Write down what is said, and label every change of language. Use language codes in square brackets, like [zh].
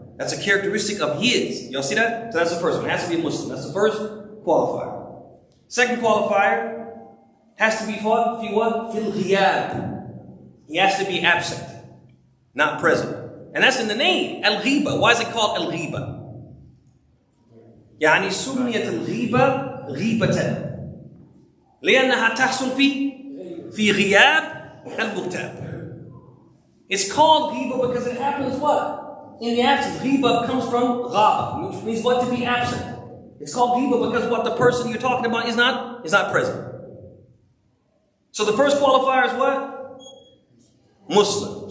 [en] That's a characteristic of his. Y'all see that? So that's the first one. It has to be a Muslim. That's the first qualifier. Second qualifier has to be what? [ar] Fil ghiyab. [en] He has to be absent, not present. And that's in the name, al-ghiba. Why is it called al-ghiba? [ar] يعني سميت الغيبة غيبة لأنها تحصل في غياب المغتاب. [en] It's called ghiba because it happens what? In the absence. Ghiba comes from ghaba, which means what? To be absent. It's called ghiba because what? The person you're talking about is not present. So the first qualifier is what? Muslim.